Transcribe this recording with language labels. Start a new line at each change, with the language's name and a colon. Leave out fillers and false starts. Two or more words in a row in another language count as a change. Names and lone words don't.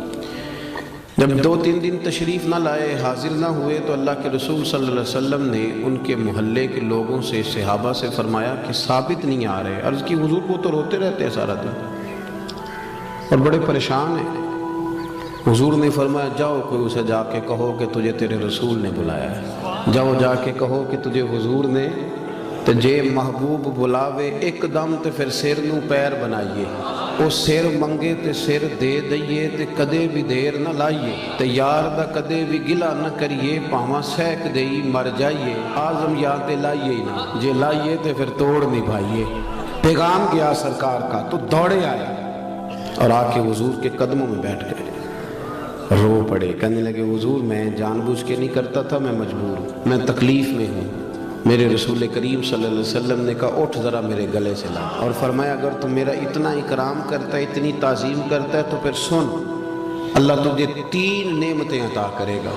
Urdu: جب 2-3 دن تشریف نہ لائے، حاضر نہ ہوئے، تو اللہ کے رسول
Arabic: صلی اللہ علیہ وسلم
Urdu: نے ان کے محلے کے لوگوں سے، صحابہ سے فرمایا کہ ثابت نہیں آ رہے۔ عرض کی حضور کو تو روتے رہتے ہیں سارا دن اور بڑے پریشان ہیں۔ حضور نے فرمایا جاؤ کوئی اسے جا کے کہو کہ تجھے تیرے رسول نے بلایا ہے، جاؤ جا کے کہو کہ تجھے حضور نے
Punjabi: تے جے محبوب بلاوے ایک دم تے پھر سر نو پیر بنائیے، او سر منگے تے سر دے دئیے تے کدے بھی دیر نہ لائیے، تے یار دا کدے بھی گلا نہ کریے، پاواں سہک دئی مر جائیے، آزم یا تے لائیے ہی نہ، جے لائیے تے پھر توڑ نبھائیے۔
Urdu: پیغام گیا سرکار کا تو دوڑے آیا اور آ کے حضور کے قدموں میں بیٹھ گئے، رو پڑے، کہنے لگے حضور میں جان بوجھ کے نہیں کرتا تھا، میں مجبور ہوں، میں تکلیف میں ہوں۔ میرے رسول کریم
Arabic: صلی اللہ علیہ وسلم
Urdu: نے کہا اٹھ ذرا میرے گلے سے لا، اور فرمایا اگر تم میرا اتنا اکرام کرتا ہے، اتنی تعظیم کرتا ہے تو پھر سن، اللہ تجھے 3 نعمتیں عطا کرے گا۔